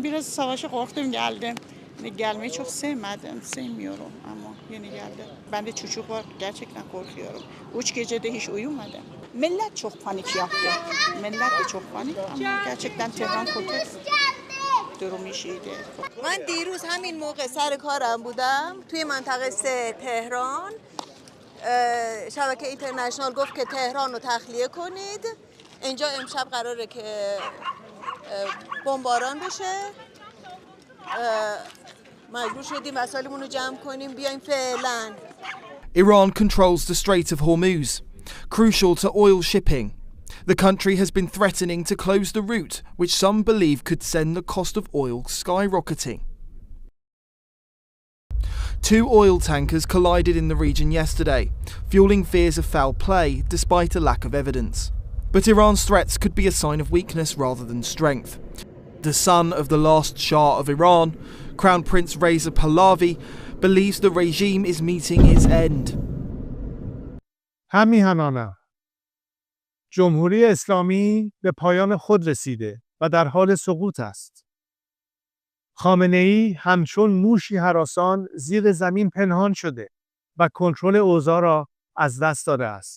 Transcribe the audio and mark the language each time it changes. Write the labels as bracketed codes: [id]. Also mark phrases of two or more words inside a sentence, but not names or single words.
[tr] Biraz savaşa korktum geldim. Gelmeyi çok sevmiyorum ama yine geldim. Bende çocuk var, gerçekten korkuyorum. 3 gecede hiç uyumadım. Millet çok panik yaptı. Millet de çok panik ama gerçekten Tehran korkuyor. durumu şeydi. [fa] من دیروز همین موقع سر کارم بودم توی منطقه 3 تهران. شبکه اینترنشنال گفت که تهران رو تخلیه کنید. اینجا امشب قراره که بمباران بشه. مجبور شدیم وسایلمون رو جمع کنیم بیایم فعلا. [en] Iran controls the Strait of Hormuz, crucial to oil shipping. The country has been threatening to close the route, which some believe could send the cost of oil skyrocketing. 2 oil tankers collided in the region yesterday, fueling fears of foul play despite a lack of evidence. But Iran's threats could be a sign of weakness rather than strength. The son of the last Shah of Iran, Crown Prince Reza Pahlavi, believes the regime is meeting its end. [fa] همیهنانه جمهوری اسلامی به پایان خود رسیده و در حال سقوط است. خامنه‌ای همچون موشی هراسان زیر زمین پنهان شده و کنترل اوضاع را از دست داده است.